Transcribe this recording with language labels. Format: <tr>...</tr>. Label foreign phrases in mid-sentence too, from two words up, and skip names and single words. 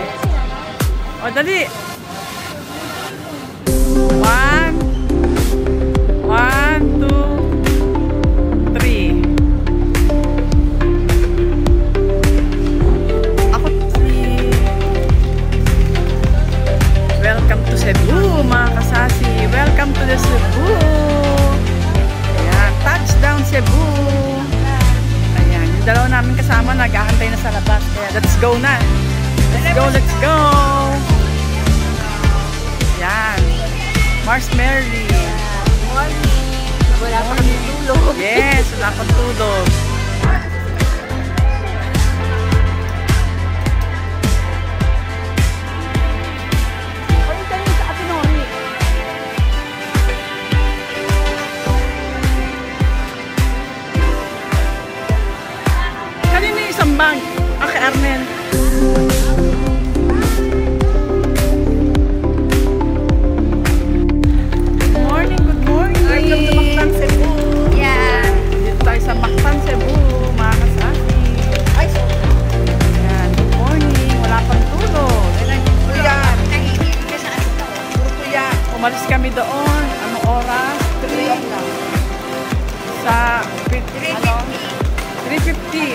<tl>O, dali. 1, 2, 3. Ako si...</tl> <en>Welcome to Cebu,</en> <tl>mga kasasi.</tl> <en>Welcome to the Cebu. Ayan, touchdown Cebu.</en> <tl>Ayan, yung dalawa namin kasama nag-aantay na sa labas.</tl> <en>Kaya let's go na. Let's go, let's go.</en> <tl>Ayan. Mars Mary. Morning. Wala pa kami tulog. Yes, wala pang tulog. Pahintayin sa Atinori. Kanina yung isang bag. Kay Arnel.</tl> <en>Good morning, good morning. Welcome to Mactan, Cebu. Yeah.</en> <tl>Dito tayo sa Mactan, Cebu, mga kasasi. Ayan,</tl> <en>good morning.</en> <tl>Wala pang tulog. Umalis kami doon. Anong oras? 3 sa 3:50.</tl>